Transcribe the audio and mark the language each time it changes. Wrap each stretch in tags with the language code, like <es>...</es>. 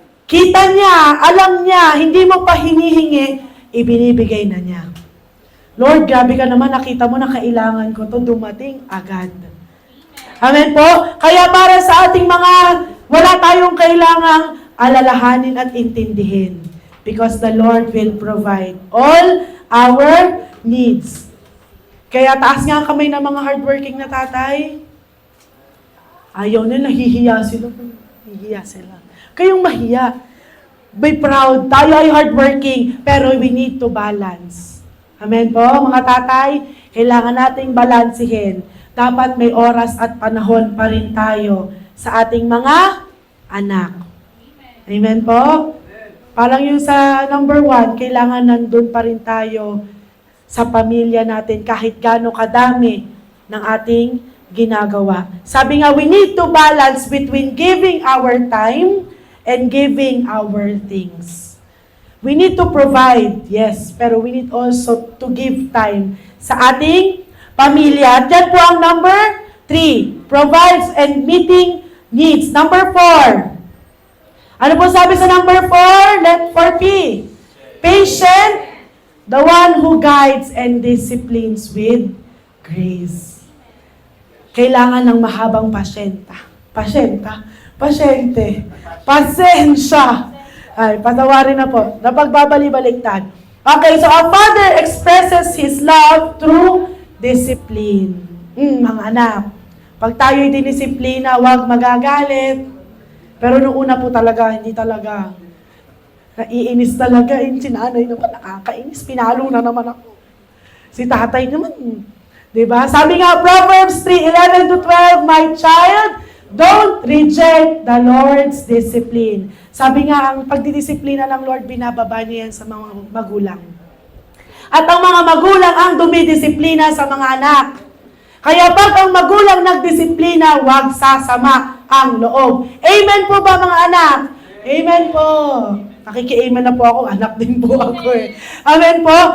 <tl>Kita niya, alam niya, hindi mo pa hinihingi, ibinibigay na niya. Lord, grabe ka naman, nakita mo na kailangan ko to, dumating agad. Amen po? Kaya para sa ating mga wala tayong kailangang alalahanin at intindihin.</tl> <en>Because the Lord will provide all our needs.</en> <tl>Kaya taas nga ang kamay ng mga hardworking na tatay. Ayaw nila, nahihiya sila. Nahihiya sila. Kayong mahiya.</tl> <en>Be proud.</en> <tl>Tayo ay</tl> <en>hardworking, pero we need to balance.</en> <tl>Amen po, mga tatay? Kailangan nating balansihin. Dapat may oras at panahon pa rin tayo sa ating mga anak. Amen po? Parang yung sa number 1, kailangan nandun pa rin tayo sa pamilya natin kahit gaano kadami ng ating ginagawa. Sabi nga,</tl> <en>we need to balance between giving our time and giving our things. We need to provide, yes, pero we need also to give time</en> <tl>sa ating pamilya. At yan po ang</tl> <en>number 3, provides and meeting needs.</en> <tl>Number 4, ano po sabi sa number 4? Let 4P.</tl> <en>Patient, the one who guides and disciplines with grace.</en> <tl>Kailangan ng mahabang pasyenta. Pasyente. Pasensya. Ay, patawarin na po. Napagbabali-baliktad.</tl> <en>Okay, so our Father expresses His love through discipline.</en> <tl>Mga anak, pag tayo'y dinisiplina, huwag magagalit. Pero nung una po talaga, hindi talaga. Naiinis talaga. Si nanay naman, nakakainis. Pinalo na naman ako. Si tatay naman. Diba? Sabi nga,</tl> <en>Proverbs 3:11-12, my child, don't reject the Lord's discipline.</en> <tl>Sabi nga, ang pagdidisiplina ng Lord, binababa niya yan sa mga magulang. At ang mga magulang ang dumidisiplina sa mga anak. Kaya pag ang magulang nagdisiplina, huwag sasama ang loob. Amen po ba mga anak? Amen po. Nakiki-amen na po ako, anak din po ako eh. Amen po.</tl>